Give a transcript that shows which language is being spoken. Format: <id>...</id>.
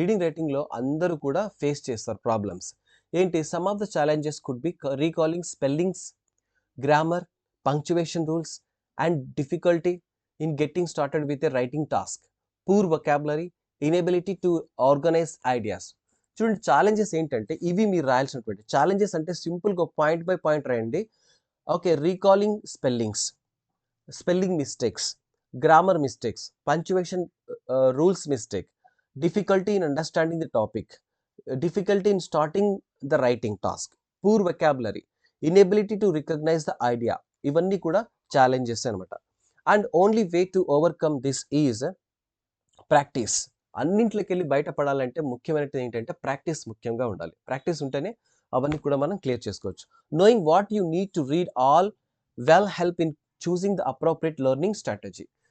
<te>రైటింగ్లో అందరూ కూడా ఫేస్ చేస్తారు ప్రాబ్లమ్స్. ఏంటి,</te> <en>Some of the challenges could be recalling spellings, grammar, punctuation rules and difficulty in getting started with a writing task, poor vocabulary, inability to organise ideas.</en> <te>చూడండి, challenges ఏంటంటే ఇవి మీరు రాయాల్సినటువంటి challenges. అంటే సింపుల్గా పాయింట్ బై పాయింట్ రాయండి. Okay, recalling spelling mistakes, grammar mistakes, punctuation rules mistake,</te> <en>difficulty in understanding the topic, difficulty in starting the writing task, poor vocabulary, inability to recognize the idea.</en> <te>ఇవన్నీ కూడా challenges అనమాట.</te> <en>And only way to overcome this is practice.</en> <te>అన్నింటికి వెళ్ళి బయటపడాలంటే ముఖ్యమైనది ఏంటంటే practice ముఖ్యంగా ఉండాలి. ప్రాక్టీస్ ఉంటేనే అవన్నీ కూడా మనం క్లియర్ చేసుకోవచ్చు.</te> <en>Knowing what you need to read all well help in choosing the appropriate learning strategy.</en>